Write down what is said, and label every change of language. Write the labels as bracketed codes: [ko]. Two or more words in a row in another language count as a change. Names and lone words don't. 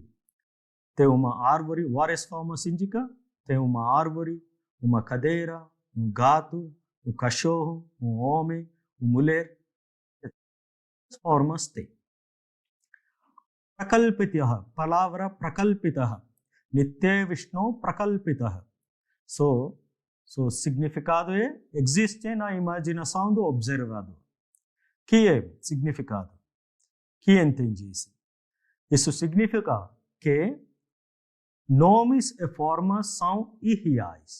[pt] Tem uma árvore, várias formas indica, tem uma árvore, uma cadeira, um gato, um cachorro, um homem, uma mulher. As formas tem. Prakalpitah, palavra prakalpitah. [sa] नित्य विष्णु प्रकल्पितः. [pt] Significado é existe na imaginação do observador. Que é significado? Que entende isso? Isso significa que nomes e formas são irreais.